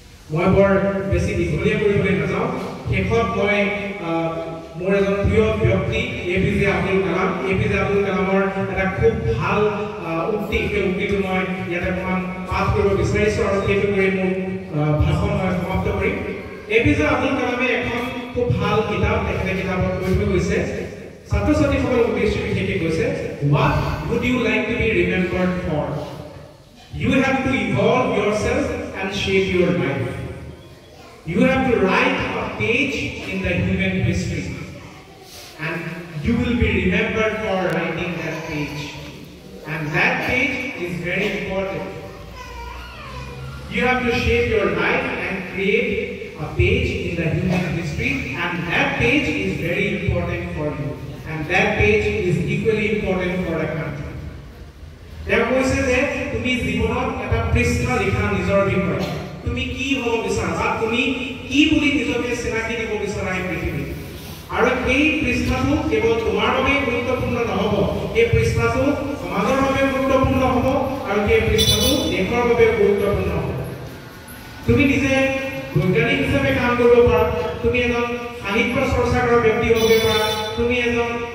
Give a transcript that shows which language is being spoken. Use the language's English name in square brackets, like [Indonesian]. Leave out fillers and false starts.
[Assamese] মই বৰ বেছি দীঘলীয়া কৰিবলৈ নাযাওঁ শেষত মই মোৰ এজন প্ৰিয় ব্যক্তি APJ আব্দুল কালামৰ এটা খুব ভাল উক্তি সেই উক্তিটো মই ইয়াতে অকণমান পাঠ কৰিব বিচাৰিছোঁ আৰু সেইটো কৰি মোৰ ভাষণ মই সমাপ্ত কৰিম APJ আব্দুল কালামে এখন খুব ভাল কিতাপ তেখেতে কিতাপত কৈ থৈ গৈছে ছাত্ৰ ছাত্ৰীসকলৰ উদ্দেশ্যে বিশেষকৈ কৈছে [English] What would you like to be remembered for? You have to evolve yourself and shape your life. You have to write a page in the human history and you will be remembered for writing that page and that page is very important. You have to shape your life and create a page in the human history and that page is very important for you and that page is equally important for a country. [Assamese] There কৈছে যে তুমি জীৱনত এটা পৃষ্ঠা লিখা নিজৰ বিষয়ে তুমি কি হ'ব বিচাৰা বা তুমি কি বুলি নিজকে চিনাকি দিব বিচাৰা এই পৃথিৱীত আৰু এই পৃষ্ঠাটো কেৱল তোমাৰ বাবে গুৰুত্বপূৰ্ণ নহ'ব এই পৃষ্ঠাটো সমাজৰ বাবে গুৰুত্বপূৰ্ণ হ'ব আৰু এই পৃষ্ঠাটো দেশৰ বাবে গুৰুত্বপূৰ্ণ হ'ব তুমি নিজে বৈজ্ঞানিক হিচাপে কাম কৰিব পাৰা তুমি এজন সাহিত্য চৰ্চা কৰা ব্যক্তি হ'ব পাৰা তুমি এজন